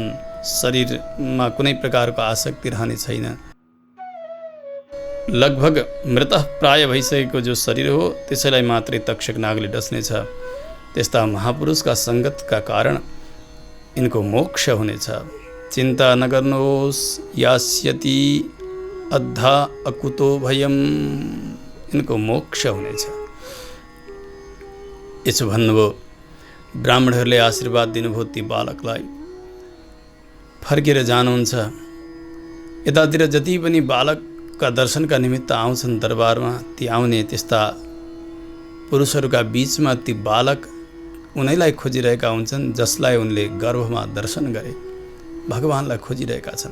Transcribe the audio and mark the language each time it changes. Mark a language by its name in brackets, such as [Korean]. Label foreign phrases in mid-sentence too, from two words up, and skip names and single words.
[Nepali] शरीरमा कुनै प्रकारको आसक्ति रहने छैन। लगभग मृत प्राय भइसकेको जो शरीर हो त्यसैलाई मात्रै तक्षक नागले डस्नेछ। त्यस्ता महापुरुषका सङ्गतका कारण यिनको मोक्ष हुनेछ। चिन्ता नगर्नुहोस्, [Sanskrit] यास्यति अद्धा अकुतो भयम, [Nepali] यिनको मोक्ष हुनेछ। यसो भन्नुभयो। ब्राह्मणहरूले आशीर्वाद दिनुभयो ती बालकलाई। फर्केर जानुहुन्छ। यतातिर जति पनि बालकका दर्शनका निमित्त आउँछन् दरबारमा, ती आउने त्यस्ता पुरुषहरूका बीचमा ती बालक उनैलाई खोजिरहेका हुन्छन् जसलाई उनले गर्भमा दर्शन गरे, भगवानलाई खोजिरहेका छन्।